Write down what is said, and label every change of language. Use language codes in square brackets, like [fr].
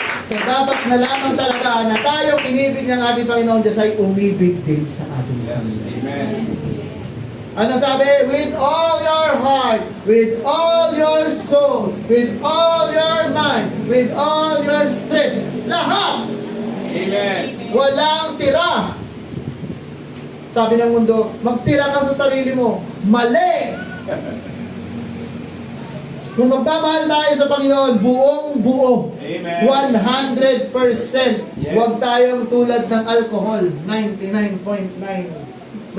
[tl] So dapat na lamang talaga na tayong inibig ng ating Panginoon Diyos ay umibig din sa ating [en] Yes, [tl] Panginoon. amen. Ano sabi? [en] With all your heart, with all your soul, with all your mind, with all your strength. [tl] Lahat! Amen. Walang tira. Sabi ng mundo, magtira ka sa sarili mo. Mali! Kung magmamahal tayo sa Panginoon, buong-buo. Amen. 100%. [en] Yes. [tl] Huwag tayong tulad ng alcohol. 99.9.